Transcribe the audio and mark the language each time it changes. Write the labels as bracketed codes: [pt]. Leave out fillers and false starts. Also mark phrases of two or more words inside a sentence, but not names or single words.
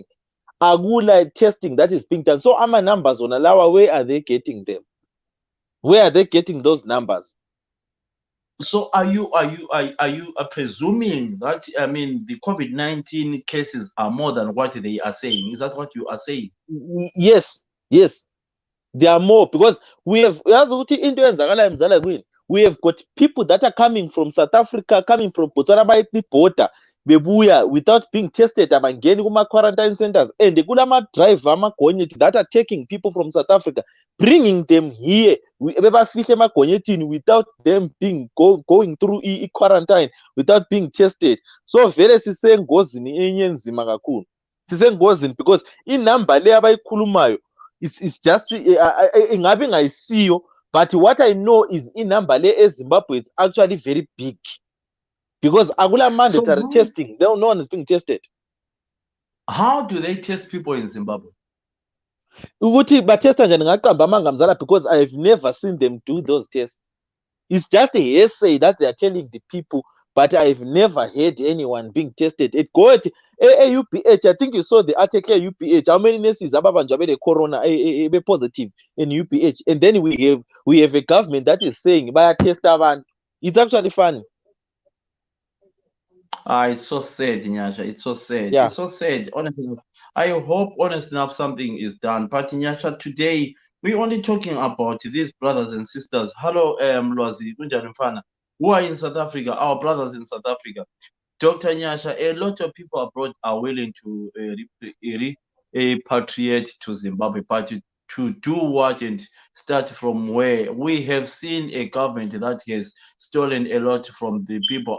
[en] Agula testing that is being done. So numbers on Alawa, where are they getting them? Where are they getting those numbers? So are you presuming that, I mean, the COVID-19 cases are more than what they are saying? Is that what you are saying? Yes, yes. There are more because we have [nd] yazi ukuthi into eyenzakalayo mzala kwini, [en] we have got people that are coming from South Africa, coming from Botswana border bebuya without being tested, [nd] abangeni kuma [en] quarantine centers, and [nd] kulama driver amagonyeti [en] that are taking people from South Africa, bringing them here [nd] bebafihle emagonyetini [en] without them going through quarantine, without being tested. So [nd] vele sisengozini enye enzima kakhulu, sisengozini [en] because [nd] inamba le abayikhulumayo [en] it's just [nd] ingabe ngayisiyo, [en] but what I know is [nd] inamba le eZimbabwe [en] is actually very big because akula So mandatory testing, no one is being tested. how do they test people in Zimbabwe? [nd] Ukuthi batesta njani ngaqamba amanga mzala, [en] because I've never seen them do those tests. It's just a hearsay that they are telling the people, but I've never heard anyone being tested. It go at UPH. I think you saw the article at UPH. How many nurses [nd] ababanjwa the corona [en] be positive in UPH, and then we have a government that is saying by a test abantu. It's actually funny. It's so sad, Nyasha. It's so sad. Yeah, It's so sad. Honestly, I hope, honestly enough, something is done. But Nyasha, today we're only talking about these brothers and sisters. Hello, [nd] Lwazi, kunjani mfana? [en] Who are in South Africa? Our brothers in South Africa. Dr. Nyasha, a lot of people abroad are willing to repatriate to Zimbabwe, but to do what and start from where? We have seen a government that has stolen a lot from the people.